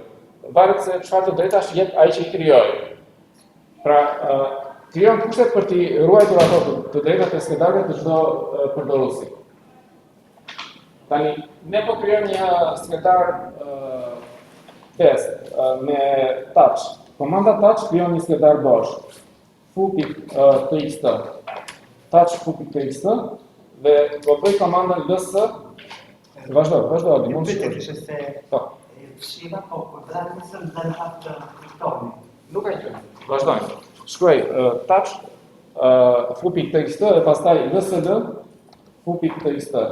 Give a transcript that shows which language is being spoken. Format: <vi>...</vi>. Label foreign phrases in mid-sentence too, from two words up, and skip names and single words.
<sq>Varet se çfarë të drejtash jep ai që i krijoi. Pra, krijon kushtet për t'i ruajtur ato të drejtat e skedarëve të çdo përdoruesi. Tani, ne po krijojmë një skedar test me touch. Komanda touch krijon një skedar bosh. foo.txt. Touch foo.txt dhe po bëj komandën ls. Vazhdo, mund të shkruaj. Po. Fshira po përdrajtësën dhe në atë kuptonin. Nuk ka gjë. Vazhdojmë. Shkruaj touch foo.txt dhe pastaj lsl foo.txt.</sq>